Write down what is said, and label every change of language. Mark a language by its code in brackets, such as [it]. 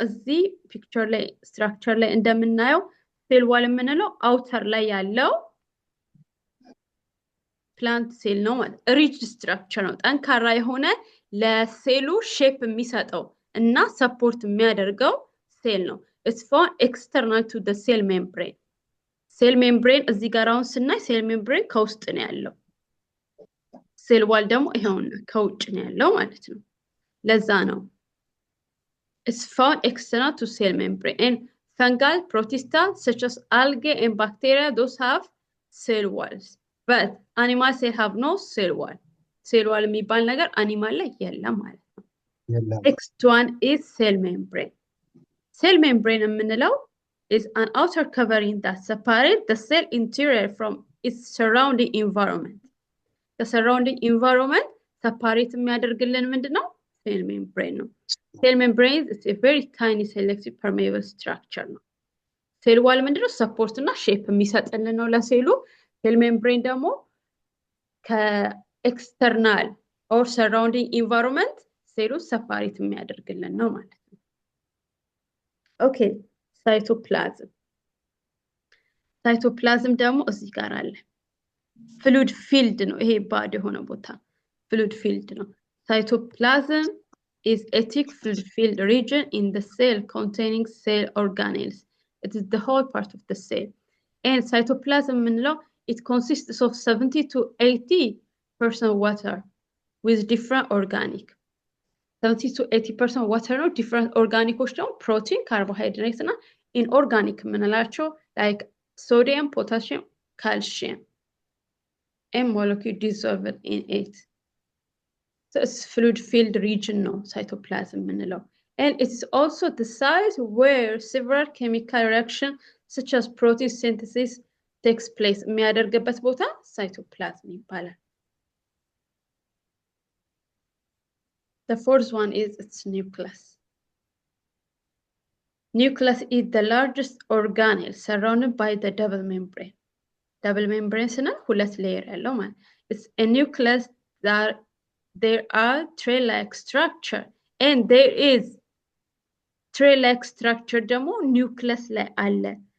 [am] እዚህ ፒክቸር ላይ ስትራክቸር ላይ እንደምናየው ሴል ዋል የምንለው አውተር ላይ ያለው ፕላንት ሴል ነው ማለት ሪጅ ስትራክቸር ነው። ጠንካራ የሆነ ለሴሉ ሼፕ የሚሰጠው እና ሰፖርት የሚያደርገው ሴል ነው። [en] It's found external to the cell membrane. [am] ሴል ሜምብሬን እዚህ ጋር አሁን ስናይ ሴል ሜምብሬን ከውስጥ ነው ያለው። ሴል ዋል ደግሞ ይሄውና ከውጭ ነው ያለው ማለት ነው። ለዛ ነው [en] It's found external to cell membrane. And fungal protista such as algae and bacteria those have cell walls. But animal cell have no cell wall. [am] Cell wall የሚባል ነገር አኒማል ላይ የለም ማለት ነው። [en] Next one is cell membrane. Cell membrane የምንለው is an outer covering that separates the cell interior from its surrounding environment. The surrounding environment separate የሚያደርግልን ምንድነው? Cell membrane ነው። Cell membrane is a very tiny selective permeable structure ነው። [am] ሴል ዋል ምንድነው? ሰፖርት እና ሼፕ የሚሰጥልን ነው ለሴሉ። ሴል membrane ደግሞ ከኤክስተርናል or surrounding environment ሴሉ separate የሚያደርግልን ነው ማለት ነው። Okay. ሳይቶፕላዝም ደግሞ እዚህ ጋር አለ። ፍሉድ ፊልድ ነው ይሄ ባድ የሆነ ቦታ ፍሉድ ፊልድ ነው። [en] Cytoplasm is a thick fluid filled region in the cell containing cell organelles. It is the whole part of the cell. And cytoplasm ምንለው it consists of 70 to 80% water with different organic. 70 to 80% water ነው። different organic ደግሞ protein, carbohydrates እና inorganic ምንላቸው like sodium, potassium, calcium and molecule dissolved in it. So it's fluid filled region ነው cytoplasm ምንለው. And it is also the site where several chemical reactions such as protein synthesis takes place. [am] የሚያደርግበት ቦታ cytoplasm ይባላል. [en] The fourth one is its nucleus. Nucleus is the largest organelle surrounded by the double membrane. Double membrane is ሁለት layer ያለው ማለት. It's a nucleus that there are tray-like structure and there is tray-like structure ደግሞ nucleus ላይ አለ.